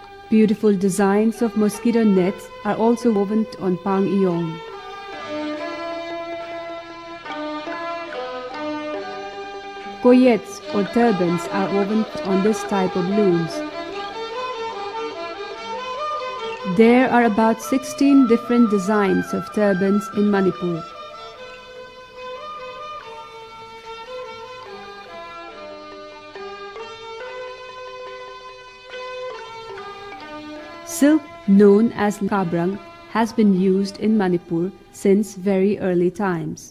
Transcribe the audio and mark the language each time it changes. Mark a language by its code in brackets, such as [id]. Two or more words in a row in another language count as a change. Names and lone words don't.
[en] Beautiful designs of mosquito nets are also woven on pang iong. Koyets or turbans are woven on this type of looms. There are about 16 different designs of turbans in Manipur. Silk, known as kabrang, has been used in Manipur since very early times.